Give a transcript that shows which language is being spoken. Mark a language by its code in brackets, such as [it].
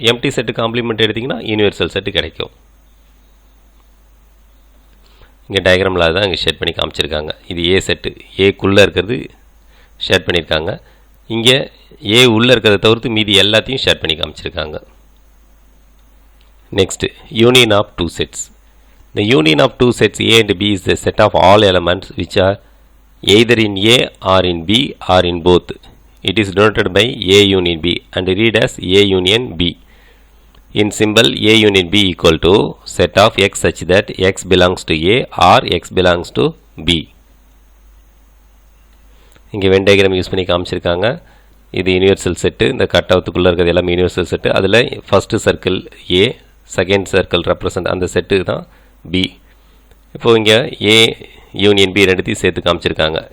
[ta] Empty set complement எடுத்திங்கன்னா universal set கிடைக்கும். இங்கே டயக்ராமில் தான் இங்கே ஷேட் பண்ணி காமிச்சிருக்காங்க. இது ஏ செட்டு, ஏக்குள்ளே இருக்கிறது ஷேட் பண்ணியிருக்காங்க. இங்கே ஏ உள்ளே இருக்கிறத தவிர்த்து மீதி எல்லாத்தையும் ஷேட் பண்ணி காமிச்சிருக்காங்க. [en] Next union of two sets. The union of two sets A and B is the set of all elements which are either in A or in B or in both. It is denoted by A union B and read as A union B. In symbol A union B equal to set of X such that X belongs to A or X belongs to B. [ta] இங்கே Venn diagram use பண்ணி காமிச்சிருக்காங்க. இது universal set. இந்த கட்டவுத்துக்குள்ளே இருக்கிறது எல்லாமே universal set. அதில் first circle ஏ, second circle represent அந்த set தான் பி. இப்போது இங்கே ஏ யூனியன் பி ரெண்டுத்தையும் சேர்த்து காமிச்சிருக்காங்க.